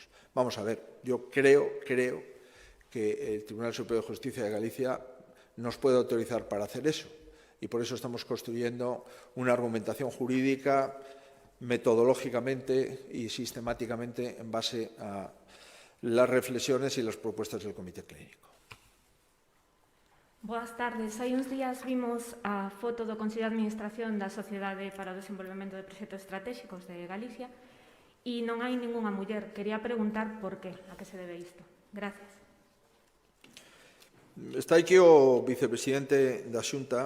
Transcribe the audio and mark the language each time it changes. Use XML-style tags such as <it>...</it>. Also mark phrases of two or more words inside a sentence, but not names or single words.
<es>Vamos a ver, yo creo que el Tribunal Superior de Justicia de Galicia nos puede autorizar para hacer eso, y por eso estamos construyendo una argumentación jurídica metodológicamente y sistemáticamente en base a las reflexiones y las propuestas del Comité Clínico.</es> <gl>Boas tardes. Hai uns días vimos a foto do Consello de Administración da Sociedade para o Desenvolvemento de Proxectos Estratégicos de Galicia e non hai ningunha muller. Quería preguntar por qué, a que se debe isto. Gracias. Está aquí o vicepresidente da Xunta.</gl>